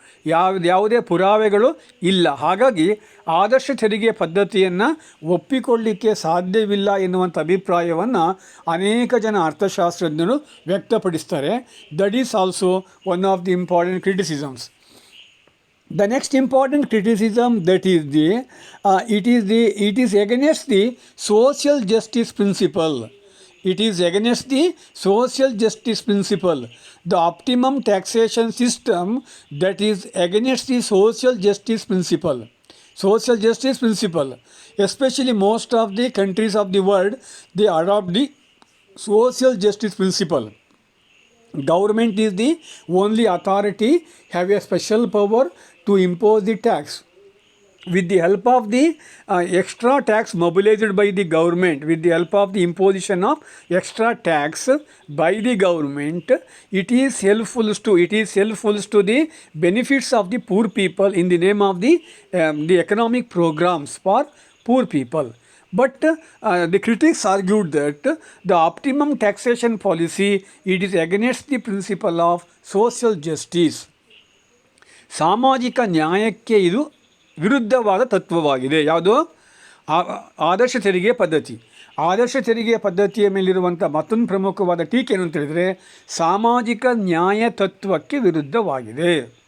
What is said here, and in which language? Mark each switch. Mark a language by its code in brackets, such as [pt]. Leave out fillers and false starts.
[kn] ಯಾವುದೇ ಪುರಾವೆಗಳು ಇಲ್ಲ. ಹಾಗಾಗಿ ಆದರ್ಶ ತೆರಿಗೆ ಪದ್ಧತಿಯನ್ನು ಒಪ್ಪಿಕೊಳ್ಳಲಿಕ್ಕೆ ಸಾಧ್ಯವಿಲ್ಲ ಎನ್ನುವಂಥ ಅಭಿಪ್ರಾಯವನ್ನು ಅನೇಕ ಜನ ಅರ್ಥಶಾಸ್ತ್ರಜ್ಞರು ವ್ಯಕ್ತಪಡಿಸ್ತಾರೆ. [en] That is also one of the important criticisms. The next important criticism, that is it is against the social justice principle. It is against the social justice principle. The optimum taxation system that is against the social justice principle. Social justice principle. Especially most of the countries of the world, they adopt the social justice principle. Government is the only authority have a special power to impose the tax. With the help of the extra tax mobilized by the government, with the help of the imposition of extra tax by the government, it is helpful to the benefits of the poor people in the name of the economic programs for poor people. But the critics argued that the optimum taxation policy, it is against the principle of social justice. [kn] ಸಾಮಾಜಿಕ ನ್ಯಾಯಕ್ಕೆ ಇದು ವಿರುದ್ಧವಾದ ತತ್ವವಾಗಿದೆ. ಯಾವುದು? ಆದರ್ಶ ತೆರಿಗೆ ಪದ್ಧತಿ. ಆದರ್ಶ ತೆರಿಗೆ ಪದ್ಧತಿಯ ಮೇಲಿರುವಂಥ ಮತ್ತೊಂದು ಪ್ರಮುಖವಾದ ಟೀಕೆ ಏನು ಅಂತ ಹೇಳಿದರೆ, ಸಾಮಾಜಿಕ ನ್ಯಾಯ ತತ್ವಕ್ಕೆ ವಿರುದ್ಧವಾಗಿದೆ.